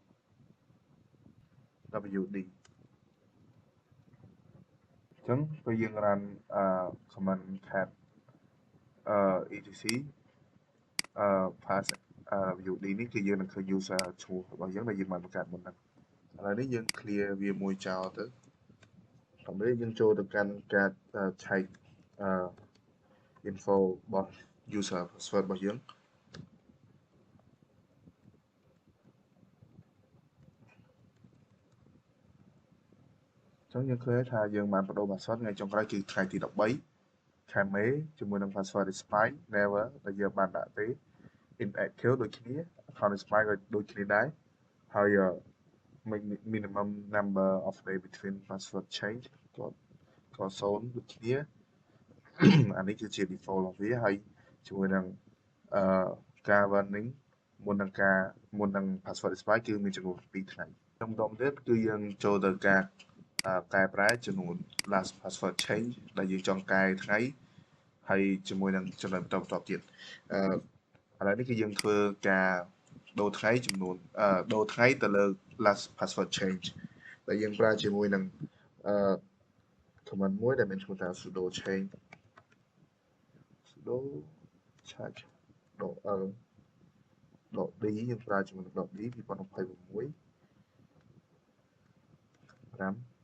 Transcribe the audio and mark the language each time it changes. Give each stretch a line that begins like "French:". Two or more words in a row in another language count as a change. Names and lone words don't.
Khmer: wd ចឹងពេលយើង
English: run command cat etc pass wd
Khmer: នេះគឺយើងនឹងឃើញ user ឈ្មោះរបស់យើងដែលយើងបានបង្កើតមុនហ្នឹងឥឡូវនេះយើង clear វាមួយចោលទៅដើម្បីយើងចូលទៅកាន់ការឆែក info របស់
English: user password
Khmer: របស់យើងចឹងយើងឃើញថាយើងបានបដូរ password ថ្ងៃចុងក្រោយគឺថ្ងៃទី13ខែមេជាមួយនឹង
English: password expired never
Khmer: ដែលយើងបានដាក់ទេ inactive ដូចគ្នា
English: account expired
Khmer: ក៏ដូចគ្នាដែរហើយ
English: minimum number of day between password change
Khmer: ក៏0ដូចគ្នាអានេះគឺជា default របស់វា ហើយជាមួយនឹងការ warning មុននឹង
English: password expired
Khmer: គឺមានចំនួន2ថ្ងៃម្ដងទៀតគឺយើង ចូលទៅការកែប្រែចំនួន
English: last password change
Khmer: ដែលយើងចង់កែ ថ្ងៃហើយជាមួយនឹងចំណុចបន្តទៀតឥឡូវនេះគឺយើងធ្វើការដូរថ្ងៃចំនួនដូរថ្ងៃទៅលើ
English: last password change
Khmer: ដែលយើងប្រើជាមួយនឹងcommand មួយដែលមានឈ្មោះថា
English: sudo change sudo change .d
Khmer: យើងប្រើជាមួយនឹង .d 2026 5